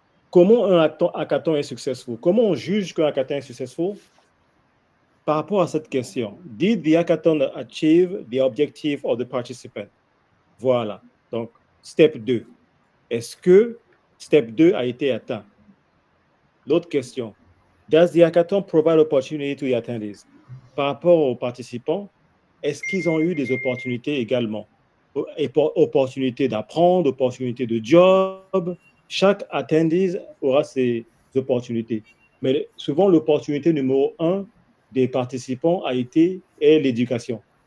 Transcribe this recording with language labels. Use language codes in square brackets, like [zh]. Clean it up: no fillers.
[fr] Comment un hackathon est successful? Comment on juge qu'un hackathon est successful? Par rapport à cette question, [en] did the hackathon achieve the objective of the participant? [fr] Voilà. Donc, step 2. Est-ce que step 2 a été atteint? L'autre question, [en] does the hackathon provide opportunity to the attendees? [fr] Par rapport aux participants, est-ce qu'ils ont eu des opportunités également? Opportunités d'apprendre, opportunités de job. Chaque attendee aura ses opportunités. Mais souvent, l'opportunité numéro 1 des participants est l'éducation.